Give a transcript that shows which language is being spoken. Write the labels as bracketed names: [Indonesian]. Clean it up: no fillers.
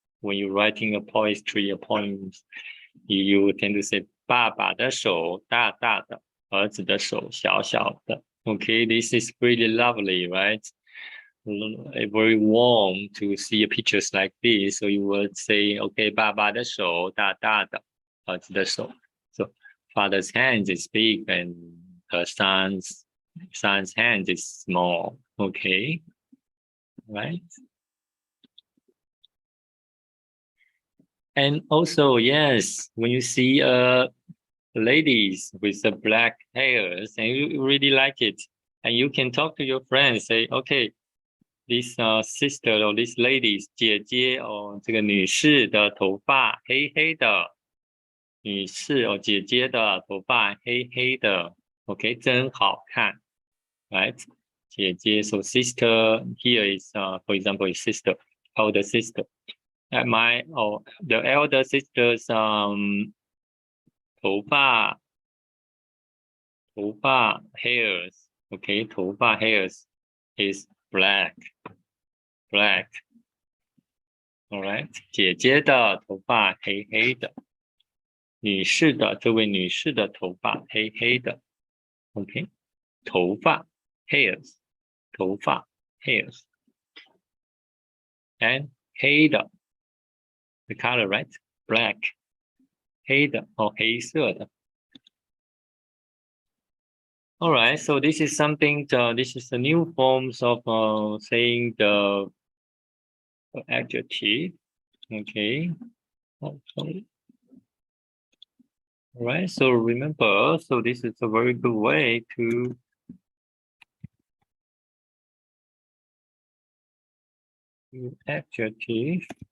[English] When you're writing a poetry, a poem, you tend to say [Chinese] 爸爸的手大大的，儿子的手小小的。 [English] Okay, this is pretty lovely, right? Very warm to see pictures like this. So you would say, okay, [Chinese] 爸爸的手大大的，儿子的手. [English] So father's hand is big and her son's hand is small. Okay, right? And also, yes, when you see ladies with the black hairs and you really like it, and you can talk to your friends, say, okay, this sister or this lady, [Chinese] 姐姐哦，这个女士的头发黑黑的，女士哦，姐姐的头发黑黑的 [English] ，OK， [Chinese] 真好看 [English] ，right？姐姐 so sister here is for example is sister, older sister. At the elder sister's [Chinese] 头发 [English] hairs, okay, 头发 hairs is black. All right, [Chinese] 姐姐的头发黑黑的，女士的这位女士的头发黑黑的 ，OK， 头发 hairs， 头发 hairs， and 黑的 [English] the color, right? Black， [Chinese] 黑的哦，黑色的。 [English] All right, so this is something. This is the new forms of saying the adjective. Okay. Oh, sorry. All right. So remember. So this is a very good way to use adjective.